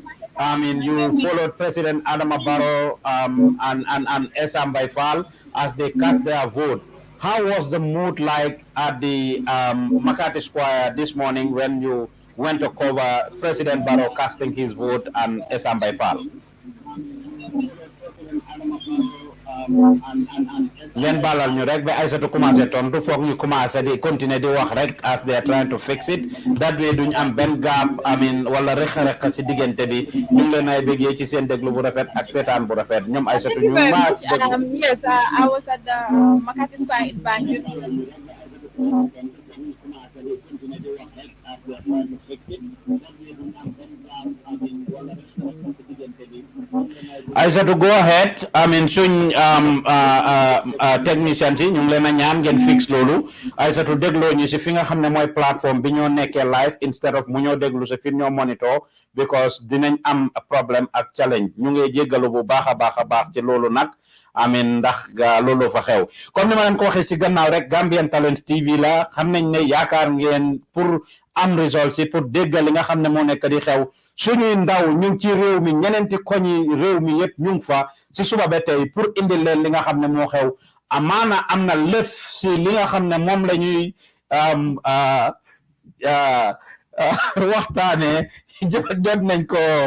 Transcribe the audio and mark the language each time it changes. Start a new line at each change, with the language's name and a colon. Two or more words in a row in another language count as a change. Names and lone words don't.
English: I mean, you followed President Adama Barrow and Essa Mbye Faal as they cast their vote. How was the mood like at the Makati Square this morning when you went to cover President Barrow casting his vote and Essa Mbye Faal?
Wolof: ngeen balal ñu rek ba Aïssatou commencé tontu foog ñu commencé di continuer di wax rek
English: as they are trying to fix it that way
Wolof: duñ am benn gap amin wala rek si diggante bi ñu ngi leen ay bëggee ci seen déglu bu rafet ak seetaan bu rafet ñoom Aïssatou ñu ma
English: yes, I was at the Makati Square in Banjul. Aïssatou, go ahead. I mean, soon technicians
Wolof: yi ñu ngi leen a ñaan ngeen fix loolu Aïssatou dégloo ñu si fi nga xam ne mooy plateforme bi ñoo nekkee live instead of mu ñoo déglu si fi ñoo monitor because dinañ am problème ak challenge ñu ngi jéggalu bu baax a baax ci loolu nag amin ndax loolu fa xew comme ni ma leen ko waxee si gannaaw rek Gambian Talents TV la xam nañ ne yaakaar ngeen pour am results yi pour déggal li nga xam ne moo nekk di xew suñuy ndaw ñu ngi ci réew mi ñeneenti koñi réew mi yëpp ñu ngi fa si suba ba tey pour indil leen li nga xam ne moo xew amaana am na lëf si li nga xam ne moom la ñuy waxtaane jot nañ ko